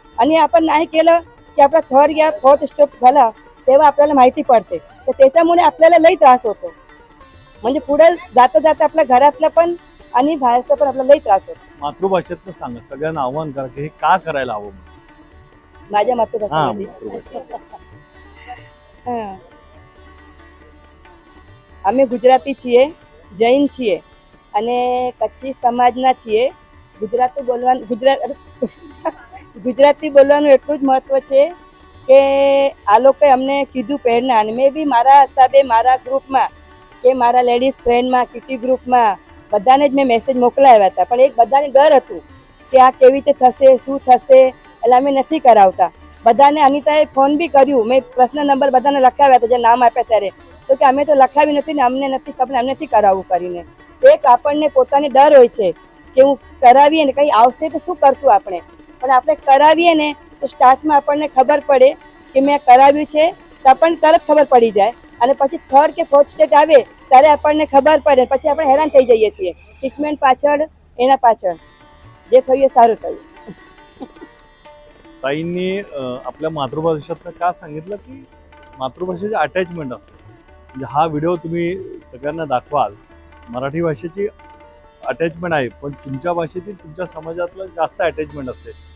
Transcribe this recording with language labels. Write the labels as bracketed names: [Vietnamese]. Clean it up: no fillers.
[Marathi] आणि आपण नाही केलं की आपला 3rd या 4th स्टेप झाला तेव्हा आपल्याला माहिती पडते. तर त्याच्यामुळे आपल्याला लई त्रास होतो. म्हणजे पुढे जाता जाता आपल्या घरातलं पण आणि बाहेरचं पण आपल्याला लई त्रास होतो. मातृभाषेतनं सांगा सगळ्यांना आव्हान करा की हे का करायला हवं म्हणून. माझ्या मातृभाषेमध्ये हां [Gujarati] અમે ગુજરાતી છીએ, જૈન છીએ અને કચ્છી સમાજના છીએ. ગુજરાતી બોલવાનું એટલું જ મહત્ત્વ છે કે આ લોકોએ અમને કીધું પહેરના. અને મેં બી મારા હિસાબે મારા ગ્રુપમાં કે મારા લેડીઝ ફ્રેન્ડમાં કિટી ગ્રુપમાં બધાને જ મેં મેસેજ મોકલાવ્યા હતા. પણ એક બધાને ડર હતું કે આ કેવી રીતે થશે શું થશે એટલે અમે નથી કરાવતા. બધાને અનિતાએ ફોન બી કર્યું. મેં પ્રશ્ન નંબર બધાને લખાવ્યા હતા જે નામ આપ્યા ત્યારે. તો કે અમે તો લખાવી નથી ને અમને નથી ખબર અમને નથી કરાવવું કરીને. એક આપણને પોતાની ડર હોય છે કે હું કરાવીએ ને કંઈ આવશે તો શું કરશું આપણે. પણ આપણે કરાવીએ ને તો સ્ટાર્ટમાં આપણને ખબર પડે કે મેં કરાવ્યું છે તો આપણને તરત ખબર પડી જાય. અને પછી 3rd કે 4th સ્ટેટ આવે ત્યારે આપણને ખબર પડે. પછી આપણે હેરાન થઈ જઈએ છીએ ટ્રીટમેન્ટ પાછળ એના પાછળ. જે થયું એ સારું થયું. [Marathi] ताईंनी आपल्या मातृभाषेतनं का सांगितलं की मातृभाषेचे अटॅचमेंट असते. म्हणजे हा व्हिडिओ तुम्ही सगळ्यांना दाखवाल. मराठी भाषेची अटॅचमेंट आहे, पण तुमच्या भाषेतील तुमच्या समाजातलं जास्त अटॅचमेंट असते.